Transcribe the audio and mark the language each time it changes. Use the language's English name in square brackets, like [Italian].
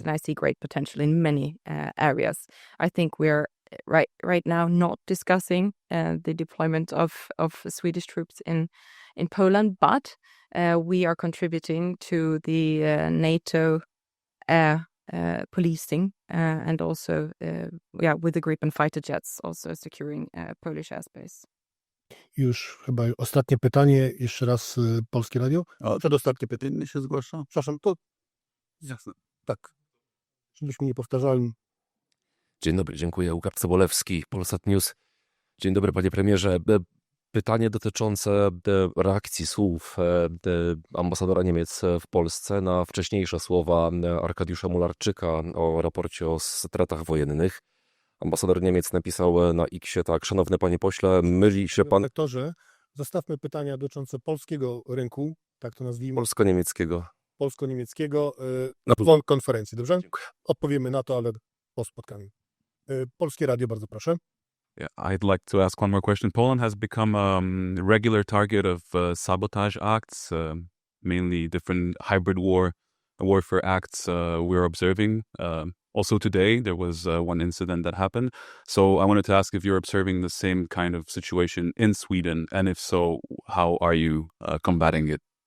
[English] And I see great potential in many areas. I think we're right now not discussing the deployment of Swedish troops in Poland, but we are contributing to the NATO air policing and also with the Gripen fighter jets also securing Polish airspace. [Polish] Już chyba ostatnie pytanie, jeszcze raz Polskie Radio. Przedostatnie pytanie się zgłasza. Przepraszam, to Jasne. tak, żebyśmy nie powtarzali. Dzień dobry, dziękuję. Łukasz Sobolewski, Polsat News. Dzień dobry, panie premierze. Pytanie dotyczące reakcji słów ambasadora Niemiec w Polsce na wcześniejsze słowa Arkadiusza Mularczyka o raporcie o stratach wojennych. Ambasador Niemiec napisał na X-ie tak: szanowny panie pośle, myli się pan... Redaktorze, zostawmy pytania dotyczące polskiego rynku, tak to nazwijmy. Polsko-niemieckiego. Polsko-niemieckiego Na po konferencji, dobrze? Dziękuję. Odpowiemy na to, ale po spotkaniu. Polskie Radio, bardzo proszę. [English] Yeah, I'd like to ask one more question. Poland has become a regular target of sabotage acts, mainly different hybrid warfare acts we're observing. Also today, there was one incident that happened. So I wanted to ask if you're observing the same kind of situation in Sweden, and if so, how are you combating it?